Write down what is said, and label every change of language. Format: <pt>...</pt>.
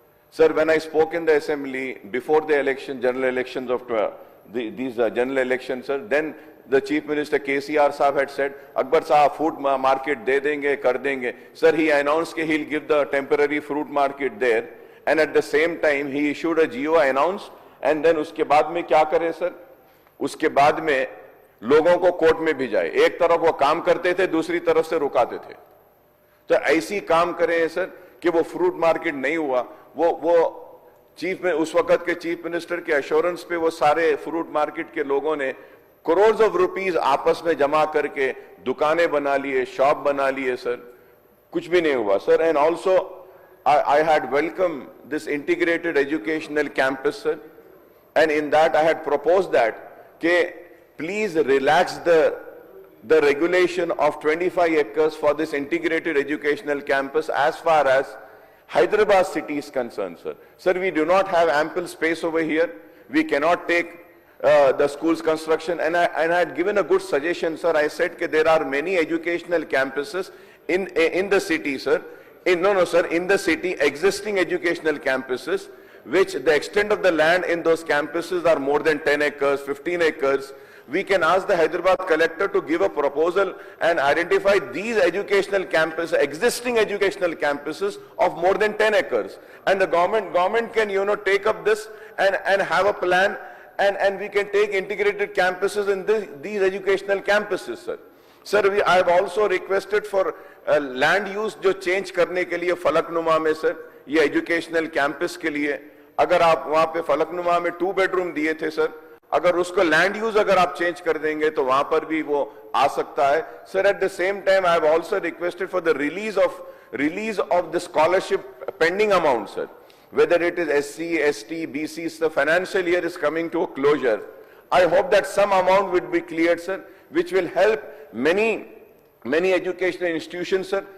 <en>Sir, when I spoke in the assembly before the general elections of these general elections, sir, then the Chief Minister KCR Saab had said, Akbar Saab, food market</en> <hi>de denge, kar denge.</hi> <en>Sir, he announced that he'll give the temporary fruit market there, and at the same time, he issued a GO, announced, and then</en> <hi>uske baad mein kya kare,</hi> <en>sir?</en> <hi>Uske baad mein लोगों को court में भिजाए. एक तरफ वो काम करते थे, दूसरी तरफ से रुकाते थे. तो ऐसी काम करें सर कि वो फ्रूट मार्केट नहीं हुआ. वो चीफ में उस वक्त के चीफ मिनिस्टर के एश्योरेंस पे वो सारे फ्रूट मार्केट के लोगों ने करोड़ ऑफ रुपीस आपस में जमा करके दुकानें बना लिए, शॉप बना लिए सर. कुछ भी नहीं हुआ sir.</hi> <en>And also I had welcomed this integrated educational campus, sir, and in that I had proposed that please relax the regulation of 25 acres for this integrated educational campus as far as Hyderabad city is concerned, sir. Sir, we do not have ample space over here. We cannot take the school's construction, and I had given a good suggestion, sir. I said that there are many educational campuses in the city, sir. In the city, existing educational campuses, which the extent of the land in those campuses are more than 10 acres, 15 acres. We can ask the Hyderabad collector to give a proposal and identify these educational campuses, existing educational campuses of more than 10 acres. And the government can, take up this and have a plan, and we can take integrated campuses in these educational campuses, sir. Sir, I have also requested for land use</en> <hi>जो change करने के लिए फलकनुमा में sir, ये educational campus के लिए, अगर आप वहाँ पे फलकनुमा में 2 bedroom दिए थे सर, अगर उसको land use अगर आप change कर देंगे तो वहाँ पर भी वो आ सकता है.</hi> <en>Sir, at the same time, I have also requested for the release of the scholarship pending amount, sir. Whether it is SC, ST, BC, the financial year is coming to a closure. I hope that some amount would be cleared, sir, which will help many educational institutions, sir.</en>